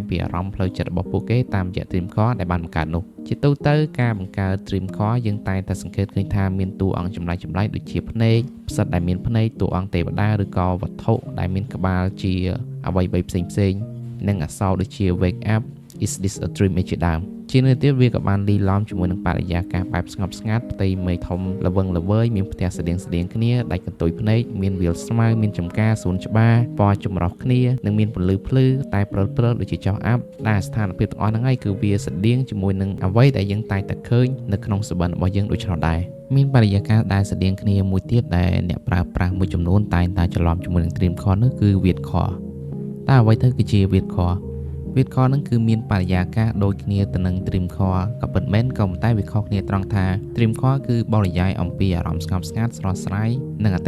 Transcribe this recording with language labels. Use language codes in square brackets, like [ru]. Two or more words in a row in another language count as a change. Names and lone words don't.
[km] ពីអារម្មណ៍ផ្លូវចិត្តរបស់ពួកគេតាមរយៈ Dreamcore ដែលបានបង្កើតនោះជាទូទៅការបង្កើត Dreamcore យើងតែងតែសង្កេតឃើញថាមានតួអង្គចម្លែកដូចជាភ្នែកផ្សិតដែលមានភ្នែកតួអង្គទេវតាឬក៏វត្ថុដែលមានក្បាលជាអ្វីៗផ្សេងនិងអក្សរដូចជា [en] wake up is this a dream [km] ជាដើមជានៅទៀតវាក៏បានលីឡំជាមួយនឹងបរិយាកាសបែបស្ងប់ស្ងាត់ផ្ទៃមេឃធំល្វឹងល្វើយមានផ្ទះស្តៀងគ្នាដាច់កន្ទុយភ្នែកមានវាលស្មៅមានចំការសួនច្បារពណ៌ចម្រុះ គ្នានិងមានពន្លឺភ្លឺតែព្រិលដូចជាចោះអាប់ដែលស្ថានភាពទាំងអស់ហ្នឹងហើយគឺវាស្តៀងជាមួយនឹងអ្វីដែលយើងតែងតែឃើញនៅក្នុងសុបិនរបស់យើងដូច្នោះដែរមានបរិយាកាសដែលស្តៀងគ្នាមួយទៀតដែលអ្នកប្រើប្រាស់មួយចំនួនតែងតែច្រឡំជាមួយនឹង Dreamcore នោះគឺ Vidcore តើអ្វីទៅគឺជា Vidcore ហ្នឹងគឺមានបរិយាកាសដូចគ្នាទៅនឹង Dreamcore ក៏ពិតមែនក៏ប៉ុន្តែវាខុសគ្នាត្រង់ថា Dreamcore គឺបរិយាយអំពីអារម្មណ៍ស្ងប់ស្ងាត់ស្រស់ស្រាយនិងអតី